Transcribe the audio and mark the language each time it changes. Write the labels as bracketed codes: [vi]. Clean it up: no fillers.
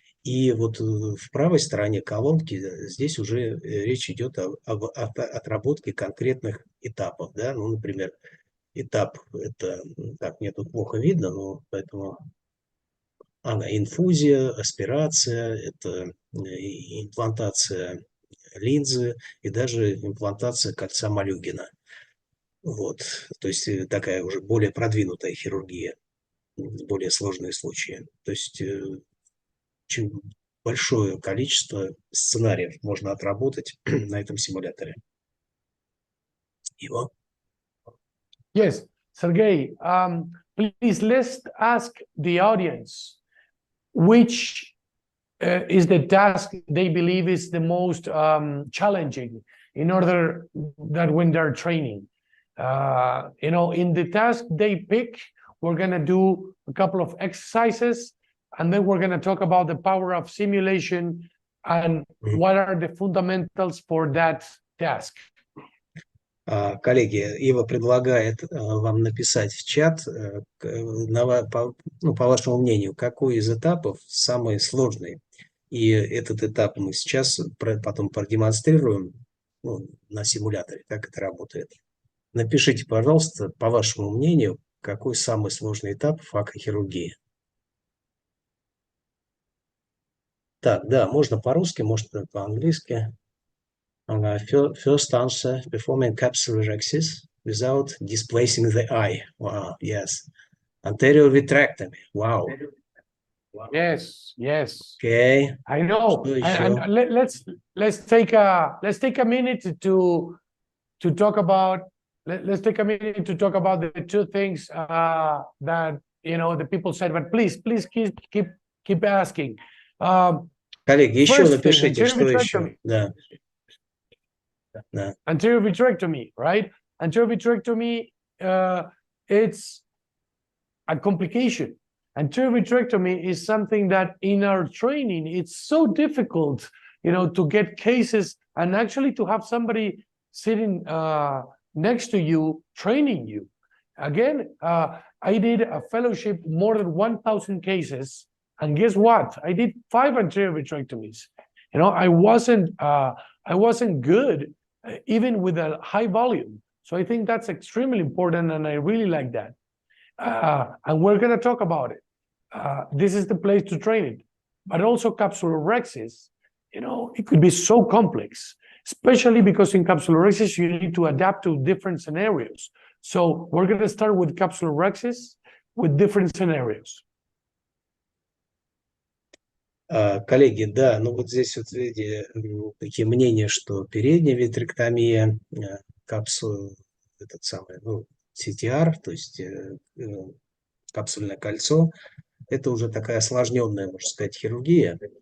[ru] И вот в правой стороне колонки здесь уже речь идет об отработке конкретных этапов, да, ну, например, этап это, так, мне тут плохо видно, но поэтому инфузия, аспирация, это имплантация линзы и даже имплантация кольца Малюгина. Вот, то есть такая уже более продвинутая хирургия, более сложные случаи. То есть очень большое количество сценариев можно отработать на этом симуляторе. Его. [en] Yes, Sergey, please let's ask the audience which is the task they believe is the most challenging in order that when they're training. In the task they pick, we're going to do a couple of exercises, and then we're going to talk about the power of simulation and what are the fundamentals for that task. [ru] Коллеги, Ива предлагает вам написать в чат, по вашему мнению, какой из этапов самый сложный. И этот этап мы сейчас потом продемонстрируем на симуляторе, как это работает. Напишите, пожалуйста, по вашему мнению, какой самый сложный этап факохирургии. Так, да, можно по-русски, можно по-английски. [en] First answer, performing capsulorhexis without displacing the eye. Wow, yes. Anterior vitrectomy. Wow. Yes, yes. Okay. I know. And let's take a minute to talk about the two things that the people said. But please keep asking. [ru] Коллеги, еще напишите, что еще. Да. [en] Anterior vitrectomy, right? Anterior vitrectomy, it's a complication. Anterior vitrectomy is something that in our training, it's so difficult, to get cases and actually to have somebody sitting next to you, training you. Again, I did a fellowship, more than 1,000 cases, and guess what? I did 5 anterior vitrectomies. I wasn't good, even with a high volume. So I think that's extremely important, and I really like that. And we're going to talk about it. This is the place to train it. But also capsulorhexis, it could be so complex, especially because in capsulorhexis, you need to adapt to different scenarios. So we're going to start with capsulorhexis with different scenarios. [ru] Коллеги, да, вот здесь вот видите такие мнения, что передняя витректомия, капсул, CTR, то есть капсульное кольцо, это уже такая осложненная, можно сказать, хирургия.